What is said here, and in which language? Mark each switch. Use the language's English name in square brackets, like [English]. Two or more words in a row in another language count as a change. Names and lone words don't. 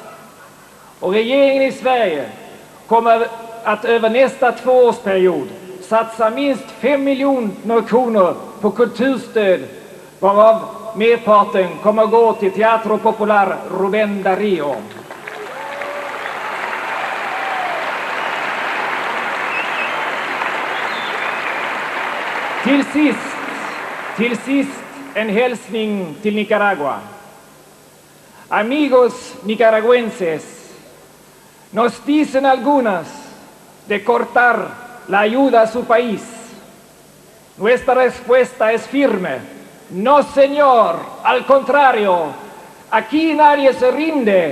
[Swedish] Och regeringen i Sverige kommer att över nästa 2-årsperiod satsa minst 5 miljoner kronor på kulturstöd, varav merparten kommer att gå till Teatro Popular Rubén Darío. Till sist en hälsning till Nicaragua. [Spanish] Amigos nicaragüenses, nos dicen algunas de cortar la ayuda a su país. Nuestra respuesta es firme. No, señor, al contrario, aquí nadie se rinde.